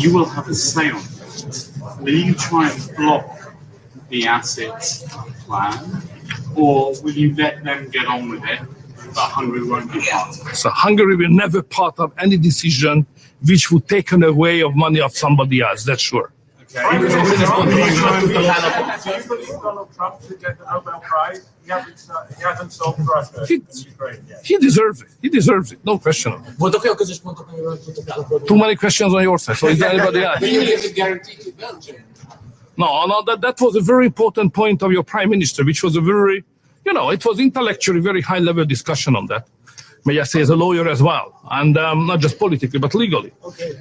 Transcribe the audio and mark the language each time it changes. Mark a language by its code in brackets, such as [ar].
[en] You will have a say on it. Will you try and block the assets plan, or will you let them get on with it, but Hungary won't be part of it? So Hungary will never part of any decision which would take away of money of somebody else, that's sure. Okay. We need to try and- Do you believe Donald Trump should get the Nobel Prize? He hasn't solved Russia in Ukraine yet. He deserves it. He deserves it. No question. [hu] Voltak olyan közös pontok, amiről tudtak állapodni. [en] Too many questions on your side. So is there anybody else? Is it guaranteed to Belgium? No, that was a very important point of your prime minister, which was a very, it was intellectually very high-level discussion on that. May I say, as a lawyer as well, and not just politically, but legally. Okay.